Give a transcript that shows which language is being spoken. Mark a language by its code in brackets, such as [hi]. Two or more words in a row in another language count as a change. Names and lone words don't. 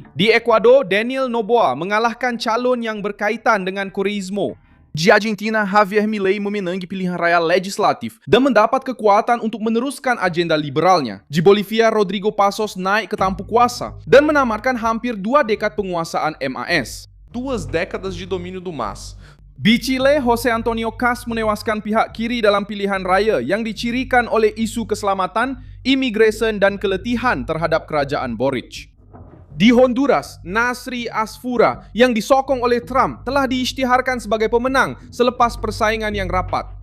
[ms] Di Ekuador, Daniel Noboa mengalahkan calon yang berkaitan dengan Koreismo. Di Argentina, Javier Milei memenangi pilihan raya legislatif dan mendapat kekuatan untuk meneruskan agenda liberalnya. Di Bolivia, Rodrigo Passos naik ke tampuk kuasa dan menamatkan hampir 2 dekad penguasaan MAS. [pt] 2 décadas de domínio do MAS. [ms] Di Chile, José Antonio Kast menewaskan pihak kiri dalam pilihan raya yang dicirikan oleh isu keselamatan, imigresen dan keletihan terhadap kerajaan Boric. Di Honduras, Nasri Asfura yang disokong oleh Trump telah diisytiharkan sebagai pemenang selepas persaingan yang rapat.